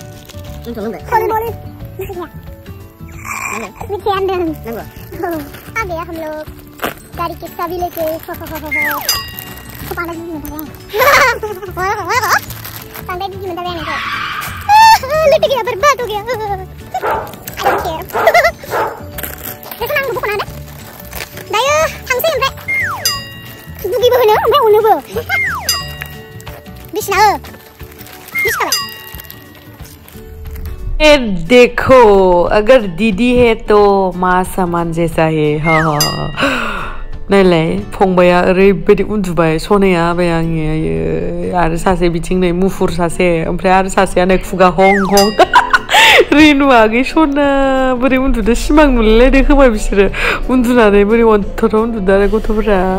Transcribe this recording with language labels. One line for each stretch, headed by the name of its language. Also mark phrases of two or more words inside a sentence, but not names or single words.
Hindi: अब हम लोग गाड़ी की चाबी लेके लुट गया बर्बाद हो गया
Bodo: दायो थांसै ओमफ्राय दुगिबो होनो ओमफ्राय उनोबो बिसना
Hindi: देखो अगर दीदी है तो माँ समान जैसा है हाँ
Bodo: नायलाय फंबाया ओरैबायदि उन्दुबाय सनाया बाय आंनि आरो सासे बिथिं नै मुफुर सासे ओमफ्राय आरो सासेया नै खुगा हं रेनु आगै सना बोरै उन्दुदो सिमां नुलायलायदो खोमा बिसोरो उन्दुनानै बोरै अन्थराव उन्दुदो आरो गथ'फोरा